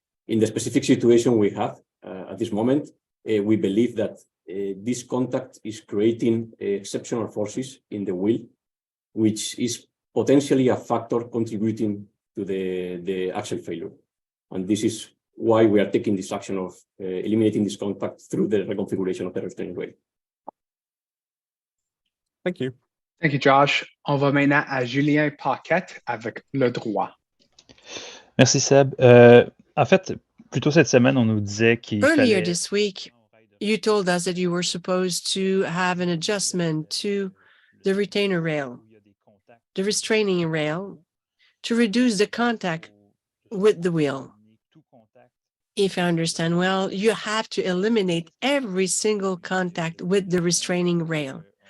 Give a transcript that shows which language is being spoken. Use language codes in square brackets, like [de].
[en] In the specific situation we have at this moment, we believe that this contact is creating exceptional forces in the wheel, which is potentially a factor contributing to the axle failure. And this is why we are taking this action of eliminating this contact through the reconfiguration of the restraining rail. Thank you. Thank you, Josh. [fr] On va maintenant à Julien Paquette avec le droit. Merci, Seb. En fait, plus tôt cette semaine, on nous disait qu'il [en] Earlier [fr] fallait... [en] this week, you told us that you were supposed to have an adjustment to the retainer rail, the restraining rail, to reduce the contact with the wheel. If I understand well, you have to eliminate every single contact with the restraining rail.